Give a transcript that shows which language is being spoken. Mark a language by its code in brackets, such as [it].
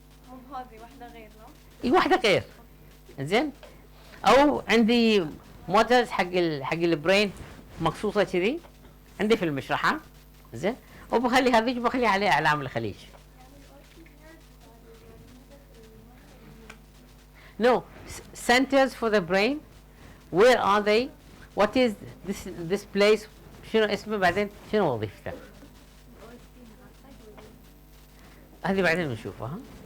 [ar] هم هذه واحده غير لا؟ اي واحده غير. زين؟ او عندي مودلز حق البرين مقصوصه كذي عندي في المشرحه. زين؟ وبخلي هذيك بخلي عليها اعلام الخليج. [en] No, centers for the brain. Where are they? What is this place? [ar] شنو اسمه بعدين؟ شنو وظيفته؟ هذه بعدين بنشوفها.